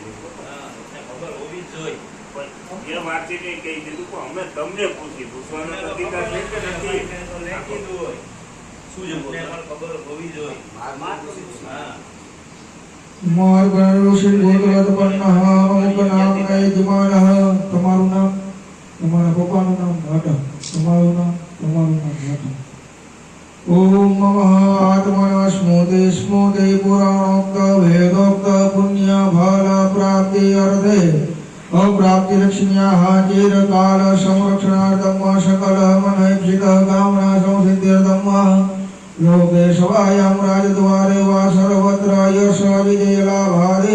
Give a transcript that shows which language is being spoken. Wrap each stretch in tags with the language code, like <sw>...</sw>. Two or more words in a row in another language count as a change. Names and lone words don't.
<gu>ખબર હોવી જોઈએ પણ એ વાત નહીં કહી દીધું પણ અમે તમને પૂછવાનો અધિકાર છે કે નથી શું છે ખબર હોવી જોઈએ તમારું નામ, તમારા પપ્પાનું નામ ઘાટા, તમારું નામ ઘાટા.</gu> <sa>ओम नमः आत्मना स्मृति स्मृति पुराणोक्त वेदोक्त पुण्य फल प्राप्ति अर्थे अप्राप्ति लक्ष्म्याः चिरकाल संरक्षणार्थं सकल मनोइप्सित कामना संसिद्ध्यर्थं लोकेशवायां राजद्वारे वा सर्वत्र यश विजय लाभादि</sa>